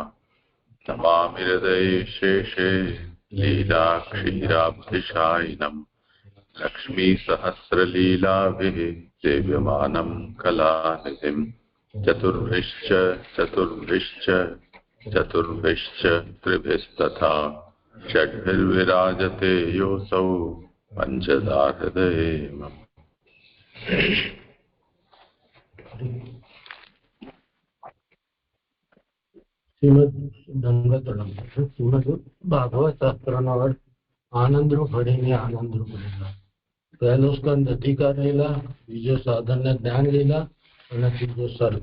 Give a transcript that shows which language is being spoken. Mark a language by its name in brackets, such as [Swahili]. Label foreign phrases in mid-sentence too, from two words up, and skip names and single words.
[Sanskrit] नमामि हृदये शेषे लीलाक्षीराब्धिशायिनम् लक्ष्मीसहस्रलीलाभिः सेव्यमानं कलानिधिम्। चतुर्भिश्च चतुर्भिश्च चतुर्भिश्च त्रिभिस्तथा षड्भिर्विराजते योऽसौ पञ्चदा हृदये मम। [Gujarati] શ્રીમદ ભાગવત શાસ્ત્રનો અર્થ આનંદરૂપ હરિની આનંદરૂપ લીલા. પહેલો સ્કંદ અધિકાર લીલા, બીજો સાધન ને જ્ઞાન લીલા અને ત્રીજો સર્ગ.